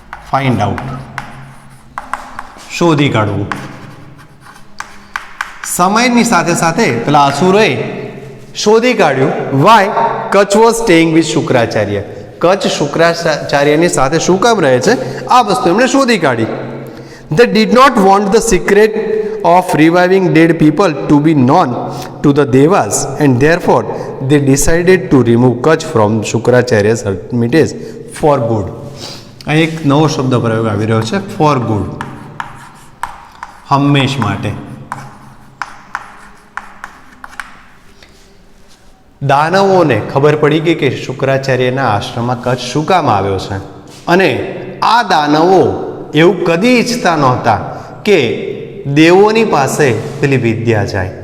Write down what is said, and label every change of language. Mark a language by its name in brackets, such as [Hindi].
[English] find out, [Gujarati] શોધી કાઢવું. સમયની સાથે સાથે પેલા અસુરોએ શોધી કાઢ્યું [English] Why Kacha was staying with Shukracharya. [Gujarati] Kutch શુક્રાચાર્યની સાથે શું કામ રહે છે, આ વસ્તુ એમણે શોધી કાઢી. [English] They did not want the secret of reviving dead people to be known to the Devas, and therefore they decided to remove Kutch from Shukracharya's hermitage for good. [Gujarati] આ એક નવો શબ્દ પ્રયોગ આવી રહ્યો છે, ફોર ગુડ, હંમેશ માટે. દાનવોને ખબર પડી ગઈ કે શુક્રાચાર્યના આશ્રમમાં કચ્છ શું કામ આવ્યો છે, અને આ દાનવો એવું કદી ઈચ્છતા નહોતા કે દેવોની પાસે પેલી વિદ્યા જાય.